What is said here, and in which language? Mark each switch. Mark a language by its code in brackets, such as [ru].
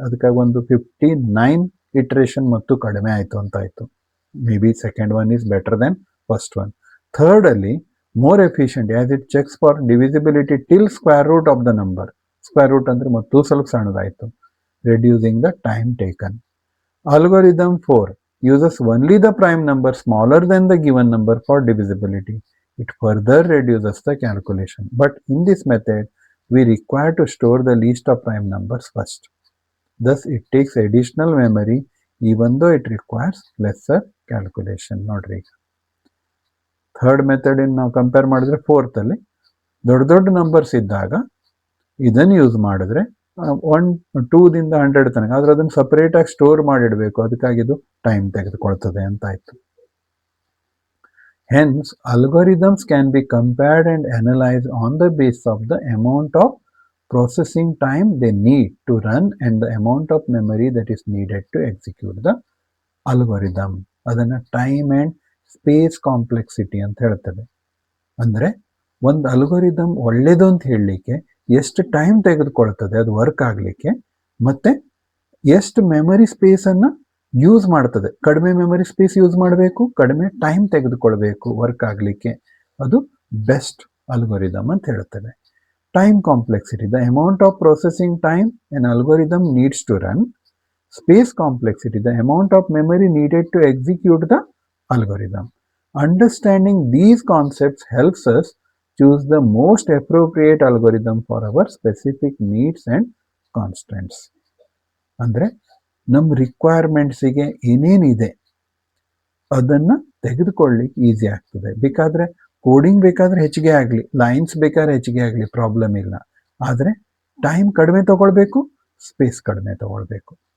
[kn] ಅದಕ್ಕಾಗಿ ಒಂದು 59 ಇಟ್ರೇಷನ್ ಮತ್ತು ಕಡಿಮೆ ಆಯಿತು ಅಂತಾಯಿತು. [en] Maybe second one is better then first one. ಥರ್ಡಲ್ಲಿ more efficient as it checks for divisibility till square root of the number. [kn] Square root ಅಂದರೆ ಮತ್ತೂ ಸ್ವಲ್ಪ ಸಣ್ಣದಾಯಿತು, [en] Reducing the time taken. Algorithm 4 uses only the prime number smaller than the given number for divisibility. It further reduces the calculation. But in this method, we require to store the list of prime numbers first. Thus, it takes additional memory even though it requires lesser calculation. [kn] ನೋಡ್ರಿ, third method ನಾವು compare ಮಾಡಿದ್ರೆ ಫೋರ್ತಲ್ಲಿ ದೊಡ್ಡ numbers ಇದ್ದಾಗ ಇದನ್ನು use ಮಾಡಿದ್ರೆ 2ದಿಂದ 100 ತನಕ, ಆದ್ರೆ ಅದನ್ನು ಸಪರೇಟಾಗಿ ಸ್ಟೋರ್ ಮಾಡಿಡಬೇಕು. ಅದಕ್ಕಾಗಿ ಇದು ಟೈಮ್ ತೆಗೆದುಕೊಳ್ತದೆ ಅಂತಾಯ್ತು. [en] Hence, algorithms can be compared and analyzed on the basis of the amount of processing time they need to run and the amount of memory that is needed to execute the algorithm. [kn] ಅದನ್ನು time and space complexity ಅಂತ ಹೇಳ್ತೇವೆ. ಅಂದರೆ ಒಂದು algorithm ಒಳ್ಳೇದು ಅಂತ ಹೇಳಲಿಕ್ಕೆ ಎಷ್ಟು time ತೆಗೆದುಕೊಳ್ತದೆ ಅದು ವರ್ಕ್ ಆಗಲಿಕ್ಕೆ, ಮತ್ತು ಎಷ್ಟು ಮೆಮರಿ ಸ್ಪೇಸನ್ನು ಯೂಸ್ ಮಾಡ್ತದೆ. ಕಡಿಮೆ ಮೆಮರಿ ಸ್ಪೇಸ್ ಯೂಸ್ ಮಾಡಬೇಕು, ಕಡಿಮೆ ಟೈಮ್ ತೆಗೆದುಕೊಳ್ಬೇಕು ವರ್ಕ್ ಆಗಲಿಕ್ಕೆ. ಅದು ಬೆಸ್ಟ್ ಅಲ್ಗೋರಿದಮ್ ಅಂತ ಹೇಳ್ತೇವೆ. [en] Time complexity, the amount of processing time an algorithm needs to run. Space complexity, the amount of memory needed to execute the algorithm. Understanding these concepts helps us choose the most appropriate algorithm for our specific needs and constraints. [kn] ಅಂದರೆ ನಮ್ಮ ರಿಕ್ವೈರ್ಮೆಂಟ್ಸಿಗೆ ಏನೇನಿದೆ ಅದನ್ನು ತೆಗೆದುಕೊಳ್ಳಿಕ್ಕೆ easy ಆಗ್ತದೆ. ಬೇಕಾದರೆ coding ಬೇಕಾದರೆ ಹೆಚ್ಚಿಗೆ ಆಗಲಿ, ಲೈನ್ಸ್ ಬೇಕಾದ್ರೆ ಹೆಚ್ಚಿಗೆ ಆಗಲಿ, ಪ್ರಾಬ್ಲಮ್ ಇಲ್ಲ. ಆದರೆ ಟೈಮ್ ಕಡಿಮೆ ತಗೊಳ್ಬೇಕು, ಸ್ಪೇಸ್ ಕಡಿಮೆ ತಗೊಳ್ಬೇಕು.